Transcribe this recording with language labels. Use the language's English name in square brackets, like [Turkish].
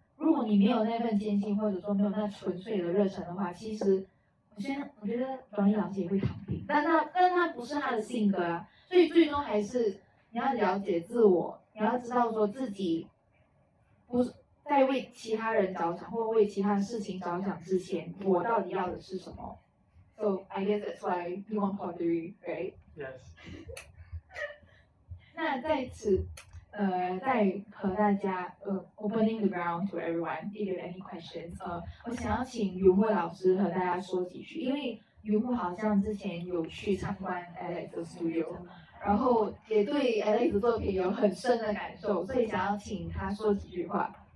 [Chinese] 如果你没有那份坚信，或者说没有那纯粹的热忱的话，其实我觉得Johnny老师也会躺平，但他不是他的性格啊，所以最终还是你要了解自我，你要知道说自己不是在为其他人着想，或为其他事情着想之前，我到底要的是什么 ？ [English] So I guess that's why you want pottery, right? Yes. [Chinese] 那在此。在和大家 [English] opening the ground to everyone. If you have any questions, [Chinese] 我想要请云慧老师和大家说几句，因为云慧好像之前有去参观 Alex 的 studio， 然后也对 Alex 的作品有很深的感受，所以想要请他说几句话。